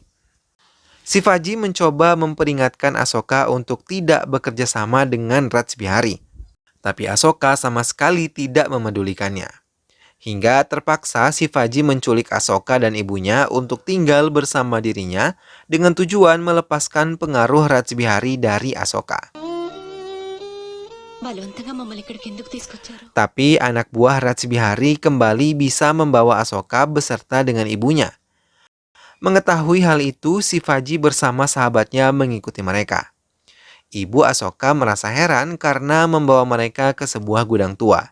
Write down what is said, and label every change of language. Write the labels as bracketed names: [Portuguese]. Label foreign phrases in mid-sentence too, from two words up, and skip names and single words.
[Indonesian] Shivaji mencoba memperingatkan Asoka untuk tidak bekerja sama dengan Rajbihari. Tapi Ahsoka sama sekali tidak memedulikannya. Hingga terpaksa Shivaji menculik Ahsoka dan ibunya untuk tinggal bersama dirinya dengan tujuan melepaskan pengaruh Rajbihari dari Ahsoka. [Telugu] బలవంతంగా మమ్మల్ని ఇక్కడికి ఎందుకు తీసుకొచ్చారు? [Indonesian] Tapi anak buah Rajbihari kembali bisa membawa Ahsoka beserta dengan ibunya. Mengetahui hal itu, Shivaji bersama sahabatnya mengikuti mereka. Ibu Ahsoka merasa heran karena membawa mereka ke sebuah gudang tua.